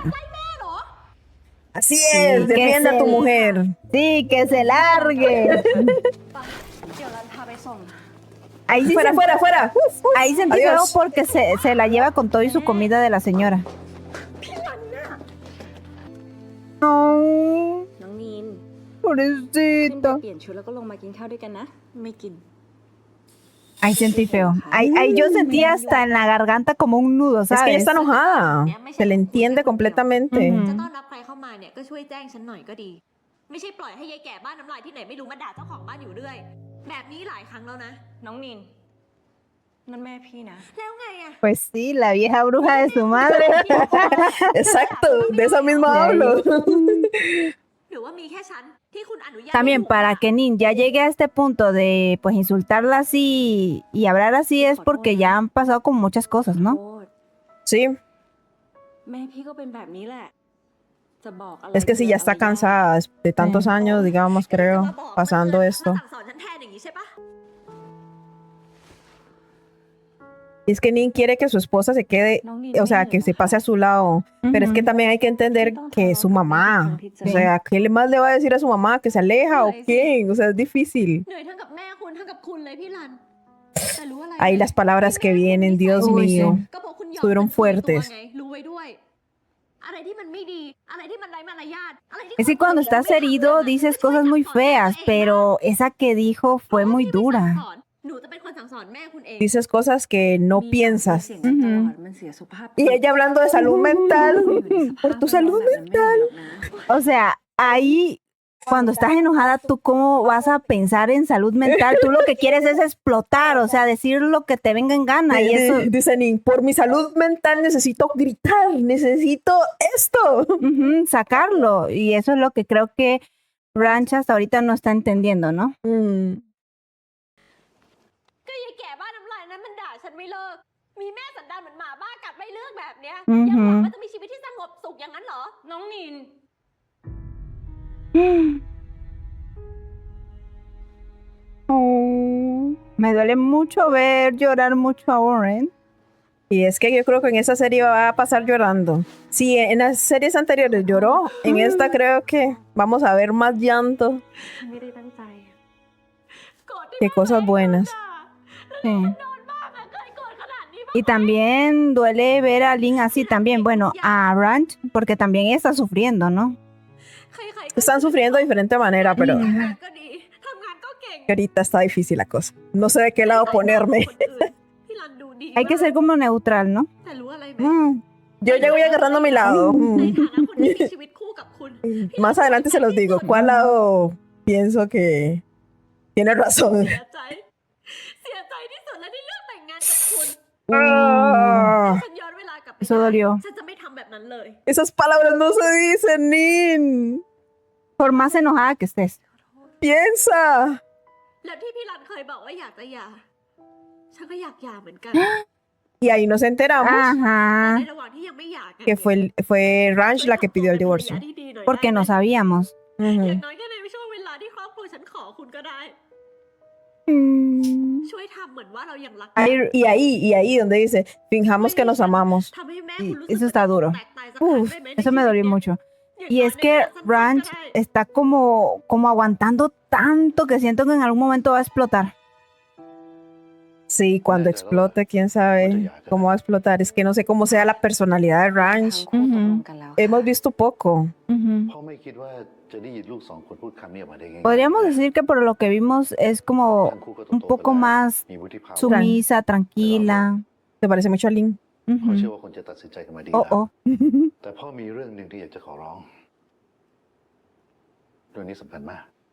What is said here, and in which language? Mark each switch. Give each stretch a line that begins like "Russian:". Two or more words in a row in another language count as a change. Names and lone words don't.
Spanish: Así es, defiende a tu mujer. Sí, que se largue. Ahí sí Fuera. Ahí sentí feo porque se la lleva con todo y su comida de la señora. No,
Thai: น้องนีน
Spanish: pobrecita.
Thai: เปลี่ยนชุดแล้วก็ลงมากินข้าวด้วยกันนะ ไม่กิน
Spanish: Ahí sentí feo. Ahí yo sentía hasta en la garganta como un nudo, Es que ella ¿sabes? está enojada. Se le entiende completamente.
Thai: จะต้อนรับใครเข้ามาเนี่ยก็ช่วยแจ้งฉันหน่อยก็ดี ไม่ใช่ปล่อยให้ยายแก่บ้านน้ำลายที่ไหนไม่รู้มาด่าเจ้าของบ้านอยู่เรื่อย แบบนี้หลายครั้งแล้วนะ น้องนีนนั่นแม่พี่นะ แล้วไงอะ
Spanish: Pues sí, la vieja bruja de su madre. Exacto, de eso mismo hablo.
Thai: หรือว่ามีแค่ฉันที่คุณอนุญาต
Spanish: También para que Nin ya llegue a este punto de pues insultarla así y hablar así es porque ya han pasado con muchas cosas, ¿no? Sí,
Thai: แม่พี่ก็เป็นแบบนี้แหละ จะบอกอะไร
Spanish: es que sí, ya está cansada de tantos años, digamos, creo, pasando esto.
Thai: สั่งสอนฉันแทนอย่างนี้ใช่ปะ
Spanish: Y es que Nin quiere que su esposa se quede, o sea, que se pase a su lado. Pero es que también hay que entender que es su mamá. O sea, ¿qué más le va a decir a su mamá? ¿Que se aleja o qué? O sea, es difícil.
Thai: เหนื่อยทั้งกับแม่คุณทั้งกับคุณเลยพี่รันแต่รู้อะไร
Spanish: Ahí las palabras que vienen, Dios Uy, mío.
Thai: ก็บอกคุณหยอด
Spanish: estuvieron
Thai: เป็นตัว
Spanish: fuertes.
Thai: ไงรู้ไว้ด้วย อะไรที่มันไม่ดี อะไรที่มันไร้มารยาทอะไรที่
Spanish: Es que cuando estás herido dices cosas muy feas, pero esa que dijo fue muy dura.
Thai: หนูจะเป็นคนสั่งสอนแม่คุณเอง
Spanish: Dices cosas que no piensas.
Thai: เสียงดังตลอดมันเสียสุขภาพ
Spanish: Y ella hablando de salud mental. Por tu salud mental. O sea, ahí cuando estás enojada, ¿tú cómo vas a pensar en salud mental? Tú lo que quieres es explotar, o sea, decir lo que te venga en gana y eso, Dice Nin, por mi salud mental necesito gritar, necesito esto. sacarlo. Y eso es lo que creo que Ranch hasta ahorita no está entendiendo, ¿no?
Thai: ก็ยายแก่บ้านน้ำลายนั้นมันด่าฉันไม่เลิก มีแม่สันดานเหมือนหมาบ้ากัดไม่เลิกแบบเนี้ย อือหื ยัง อ หวังว่าจะมีชีวิตที่สงบสุขอย่างนั้นเหรอ น้องนิน
Spanish: Oh, me duele mucho ver llorar mucho a Warren. Y es que yo creo que en esa serie va a pasar llorando. Si en las series anteriores lloró, en esta creo que vamos a ver más llanto.
Thai: ไม่ได้ตั้งใจ
Spanish: Qué cosas buenas. Sí. Y también duele ver a Lin así también, bueno, a Ranch, porque también ella está sufriendo, ¿no? Están sufriendo de diferente manera, pero
Thai: ก็ดีทำงานก็เก่ง
Spanish: ahorita está difícil la cosa. No sé de qué lado ponerme.
Thai: พี่รันดูดี
Spanish: Hay que ser como neutral, ¿no?
Thai: แต่รู้อะไรไหม Mm,
Spanish: Yo ya voy agarrando mi lado.
Thai: ในฐานะคนที่มีชีวิตคู่กับคุณ
Spanish: Más adelante se los digo. ¿Cuál lado pienso que tiene razón?
Thai: เสียใจที่สุดและที่เลือกแต่งงานกับคุณ Ah, ฉันย้อนเวลากลับไป
Spanish: Eso dolió.
Thai: ฉันจะไม่ทำแบบนั้นเลย
Spanish: esas palabras no se dicen, Nin. Por más enojada que estés. Piensa.
Thai: แล้วที่พี่รันเคยบอกว่าอยากจะหย่าฉันก็อยากหย่าเหมือนกัน
Spanish: Y ahí nos enteramos Ajá.
Thai: ในระหว่างที่ยังไม่หย่ากัน
Spanish: que fue Ranch la que pidió el divorcio. Porque no sabíamos. อ Ujú.
Thai: ย่างน้อยก็ในช่วงเวลาที่ครอบครัวฉันขอคุณก็ได้ ช่วยทำเหมือนว่าเรายังรัก
Spanish: Y ahí donde dice, fijamos que nos amamos.
Thai: ทำให้แม่
Spanish: Y
Thai: คุณรู้สึก
Spanish: eso está duro.
Thai: แตกตายสักครั้ง Uf, ได้ไหม
Spanish: eso me dolió mucho. Y es que Ranch está como aguantando tanto que siento que en algún momento va a explotar. Sí, cuando explote, quién sabe cómo va a explotar. Es que no sé cómo sea la personalidad de
Thai: ทั้
Spanish: Ranch.
Thai: งคู่ตกลงกันแล้ว
Spanish: Hemos visto poco. Ujú.
Thai: พ่อไม่คิดว่าจะได้ยินลูกสองคนพูดคำนี้ออกมาได้ไง
Spanish: Podríamos decir que por lo que vimos es como
Thai: ทั้งคู่ก็
Spanish: un
Thai: โตๆ
Spanish: poco
Thai: ไปแล้ว
Spanish: más
Thai: มีวุฒิภาวะ
Spanish: sumisa, tranquila. Se parece mucho a Lin.
Thai: พ่อ
Spanish: Ujú.
Thai: เชื่อว่าคนจะตัดสินใจกันมาดี Oh, แล้ว oh. แต่พ่อมีเรื่องหนึ่งที่อยากจะขอร้องเรื่องนี้สำคัญมาก